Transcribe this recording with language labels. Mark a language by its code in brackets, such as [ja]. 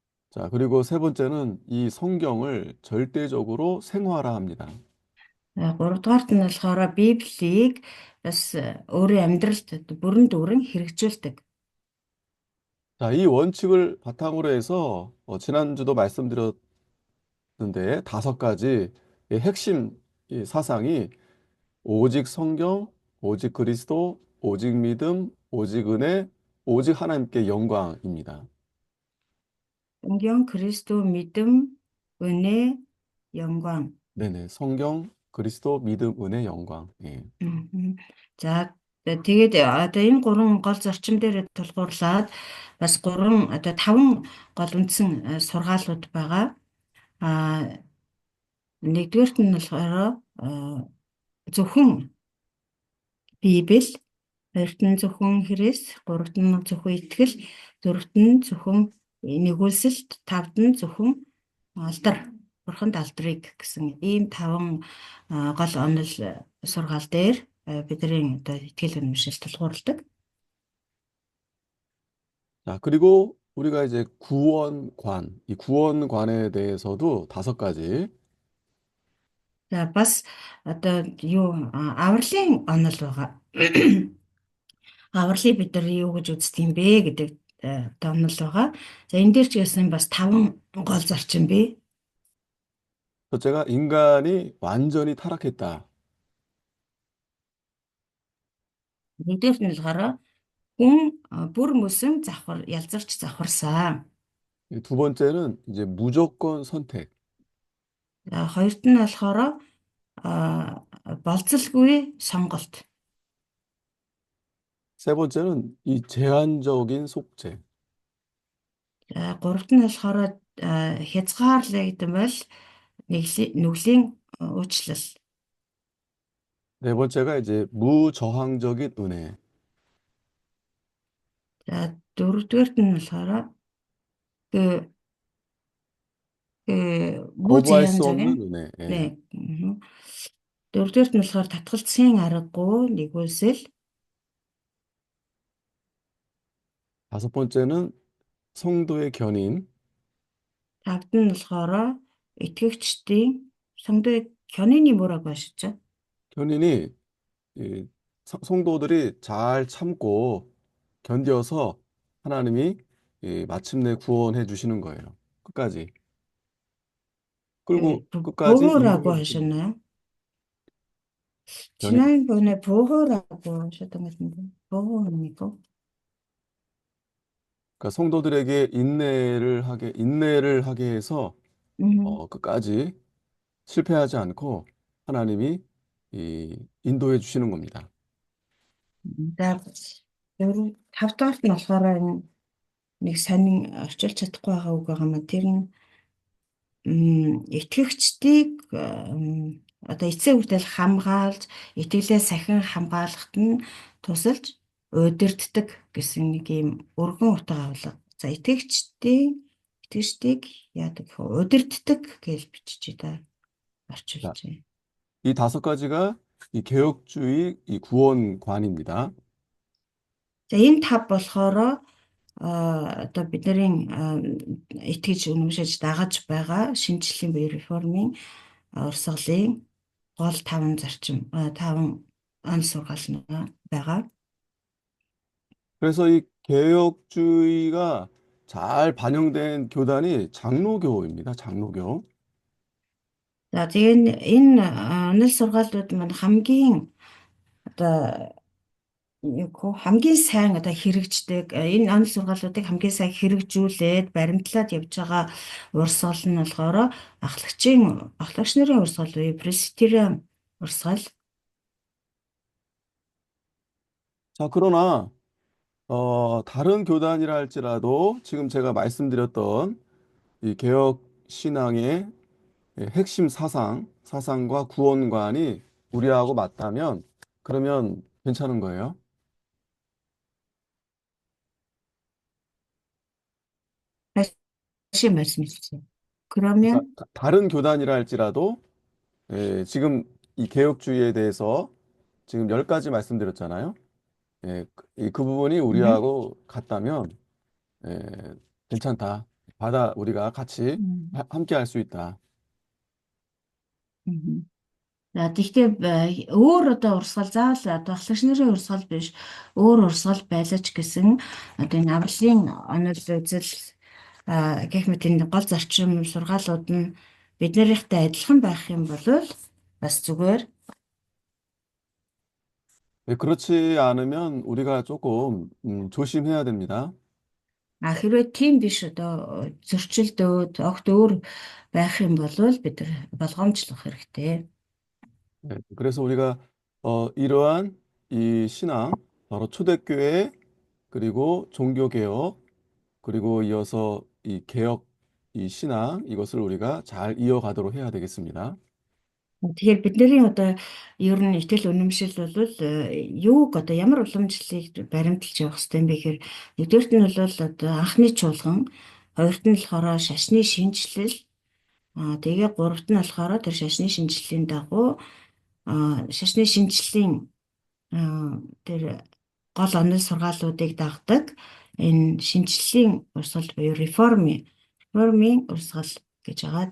[ko] 자, 그리고 세 번째는 이 성경을 절대적으로 생활화합니다. [mn] Гуравдугаарт нь болохоор Библийг бас өөрийн амьдралд бүрэн дүүрэн хэрэгжүүлдэг. [ko] 자, 이 원칙을 바탕으로 해서 지난주도 말씀드렸는데 다섯 가지 이 핵심 이 사상이 오직 성경, 오직 그리스도, 오직 믿음, 오직 은혜, 오직 하나님께 영광입니다. 성경, 그리스도, 믿음, 은혜, 영광. 네네. 성경, 그리스도, 믿음, 은혜, 영광. 예. [mn] За тэгээд одоо энэ гурван гол зарчим дээр тулгуурлаад бас гурван одоо таван гол үндсэн сургаалууд байгаа. Нэгдүгээрт нь болохоор зөвхөн Библи, хоёрт нь зөвхөн Христ, гуравт нь зөвхөн итгэл, дөрөвт нь зөвхөн нэгүүлсэлт, тавд нь зөвхөн алдар, Бурханд алдрыг гэсэн ийм таван гол онол сургаал дээр бидний одоо итгэл үнэмшил тулгуурладаг. 자, 그리고 우리가 이제 구원관, 이 구원관에 대해서도 다섯 가지. За бас одоо юу авралын онол байгаа. Авралыг бид нар юу гэж үздэг юм бэ гэдэг одоо онол байгаа. За энэ дээр ч гэсэн бас таван гол зарчим бий. [ko] 첫째가 인간이 완전히 타락했다. [mn] Нэгдүгээр нь болохоор хүн бүр мөсөн ялзарч завхарсан. [ko] 두 번째는 이제 무조건 선택. [mn] За хоёрт нь болохоор болцолгүй сонголт. [ko] 세 번째는 이 제한적인 속죄. [mn] За гуравт нь болохоор хязгаарлагдсан бол нүглийн уучлал. [ko] 네 번째가 이제 무저항적인 은혜. [mn] За дөрөвдүгээрт нь болохоор 그 [ko] 거부할 수 무제한적인 없는 은혜. 예. 네. [mn] дөрөвдүгээрт нь болохоор татгалзахын аргагүй нэгүүлсэл. [ko] 다섯 번째는 성도의 견인. [mn] Тавд нь болохоор итгэгчдийн [ko] 성도의 견인이 뭐라고 하셨죠? 견인이 이 성도들이 잘 참고 견뎌서 하나님이 마침내 구원해 주시는 거예요. 끝까지. 끌고 끝까지 보호라고 인도해 주시는 거예요. 하셨나요? 견인. 지난번에 보호라고 하셨던 것 같은데 보호입니까? 그러니까 성도들에게 인내를 하게 해서 끝까지 실패하지 않고 하나님이 인도해 주시는 겁니다. [mn] За тавдугаарт нь болохоор нэг сонин орчуулж чадахгүй байгаа үг байгаа маа. Тэр нь итгэгчдийг одоо эцсийн хүртэл хамгаалж, итгэлээ сахин хамгаалахад нь тусалж удирддаг гэсэн нэг юм өргөн утга авлага. За итгэгчдийн итгэждийг яадаг удирддаг гэж бичиж да [ko] 자, [mn] орчуулж байна. [ko] 이 다섯 가지가 이 개혁주의 이 구원관입니다. [mn] За энэ тав болохоор одоо бидний итгэж үнэмшиж дагаж байгаа шинжлэлийн буюу реформын урсгалын гол таван зарчим таван онц сургаал нь байгаа. [ko] 그래서 이 개혁주의가 잘 반영된 교단이 장로교입니다. 장로교. [mn] За тэгээ энэ онол сургаалууд маань хамгийн одоо хамгийн сайн одоо хэрэгждэг энэ онол сургаалуудыг хамгийн сайн хэрэгжүүлээд баримтлаад явж байгаа урсгал нь болохоор ахлагч нарын урсгал буюу пресвитериан урсгал. [ko] 자, 그러나 다른 교단이라 할지라도 지금 제가 말씀드렸던 이 개혁 신앙의 핵심 사상과 구원관이 우리하고 맞다면 그러면 괜찮은 거예요. 다시 말씀해 주세요. 그러니까 그러면 다른 교단이라 할지라도 지금 이 개혁주의에 대해서 지금 10가지 말씀드렸잖아요. 그 부분이 음, 우리하고 같다면 예, 괜찮다. 우리가 같이 음, 함께 할 수 있다. 음. [mn] За тэгтээ өөр одоо урсгал заавал одоо ахлагч нарын урсгал биш өөр урсгал байлаач гэсэн одоо энэ авралын онол үзэл гэх мэт энэ гол зарчим сургаалууд нь биднэрийнхтэй адилхан байх юм бол бас зүгээр. [ko] 그렇지 않으면 우리가 조금 조심해야 됩니다. [mn] Хэрвээ тийм биш одоо зөрчилдөөд огт өөр байх юм бол бид нар болгоомжлох хэрэгтэй. [ko] 그래서 우리가 이러한 이 신앙, 바로 초대교회, 그리고 종교개혁, 그리고 이어서 이 개혁, 이 신앙, 이것을 우리가 잘 이어가도록 해야 되겠습니다. [mn] Тэгэхээр бидний одоо ер нь итгэл үнэмшил бол юуг одоо ямар уламжлалыг баримталж явах хэрэгтэй юм бэ гэхээр нэгдүгürt нь бол одоо анхны чуулган, хоёрт нь болохоор шашны шинжилэл, тэгээ гуравт нь болохоор тэр шашны шинжиллийн дагуу шашны шинжиллийн тэр гол онол сургаалуудыг дагдаг энэ шинжиллийн урсгал буюу реформын урсгал гэж байгаа.